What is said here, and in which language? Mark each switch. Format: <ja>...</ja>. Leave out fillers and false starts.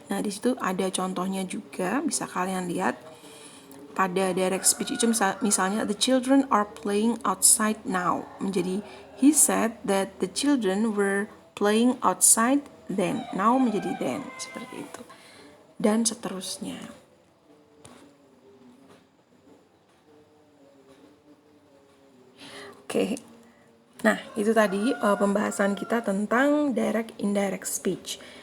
<id>Nah, di situ ada contohnya juga, bisa kalian lihat. Pada direct speech itu misalnya</id> <en>the children are playing outside now menjadi he said that the children were playing outside then.</en> <id>Now menjadi then, seperti itu. Dan seterusnya. Oke. Nah, itu tadi pembahasan kita tentang direct indirect speech.</id>